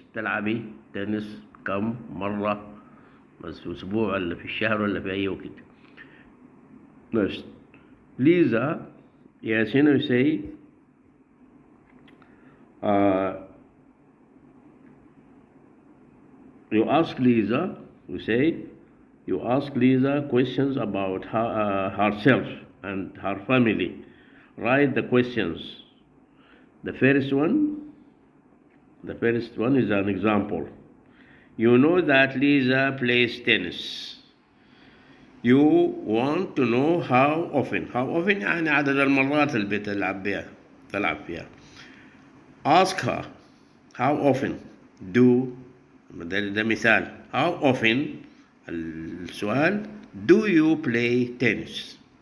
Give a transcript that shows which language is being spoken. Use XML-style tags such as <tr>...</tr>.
<ar>تلعبي تنس كم مرة؟ بس في أسبوع ولا في الشهر ولا في أي وقت؟</ar> <en>Next, Lisa, yes, you say you ask Lisa, you ask Lisa questions about herself and her family. Write the questions. The first one is an example. You know that Lisa plays tennis. You want to know how often. How often</en> <ar>يعني عدد المرات اللي تلعب فيها.</ar> <en>Ask her how often</en> <ar>ده مثال.</ar> <en>How often</en> <ar>السؤال</ar> <en>do you play tennis.</en>